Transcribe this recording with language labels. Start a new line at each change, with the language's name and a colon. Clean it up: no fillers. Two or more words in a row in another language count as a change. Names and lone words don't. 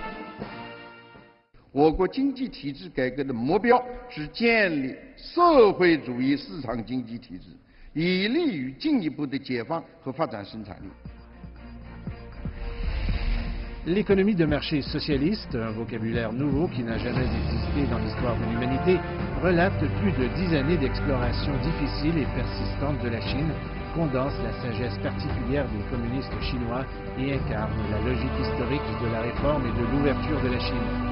Chinese: 我国经济体制改革的目标是建立社会主义市场经济体制，以利于进一步的解放和发展生产力。
French: L'économie de marché socialiste, un vocabulaire nouveau qui n'a jamais existé dans l'histoire de l'humanité, relate plus de 10 années d'exploration difficile et persistante de la Chine, condense la sagesse particulière des communistes chinois et incarne la logique historique de la réforme et de l'ouverture de la Chine.